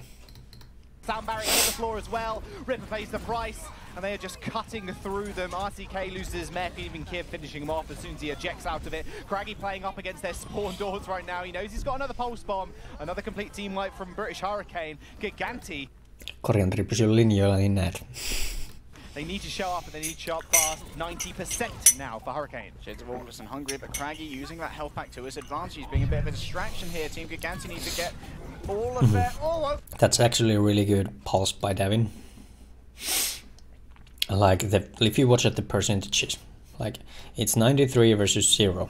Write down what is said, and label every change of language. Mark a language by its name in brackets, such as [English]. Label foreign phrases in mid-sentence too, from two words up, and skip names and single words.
[English] Sound barrier hit the floor as well. Ripa pays the price, and they are just cutting through them. RTK loses his mech, even Kiev finishing him off as soon as he ejects out of it. Craggy playing up against their spawn doors right now. He knows he's got another pulse bomb, another complete team wipe from British Hurricane. Gigantti. [Finnish] Korianderi pysyy linjoilla, niin näet. [English] They need to show up, and they need to show up fast. 90% now for Hurricane. Shades of August and hungry, but Craggy using that health pack to his advantage. He's being a bit of a distraction here. Team Gigantti needs to get all of their... That's actually a really good pulse by Davin. Like, if you watch at the percentages, like, it's 93 versus 0.